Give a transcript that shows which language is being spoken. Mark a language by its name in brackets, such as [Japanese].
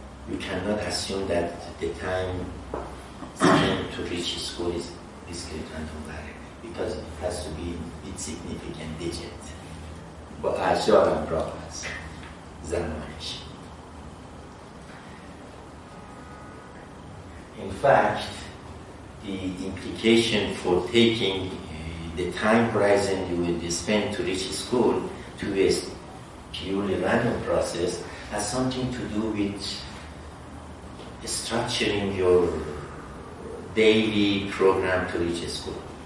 [English] You cannot assume that the time spent to reach school is discrete random variable because it has to be with significant digit. [Persian] با اعشار همراه هست زمانش. [English] In fact, the implication for taking the time horizon you will spend to reach school to a purely random process has something to do with structuring your daily program to reach school.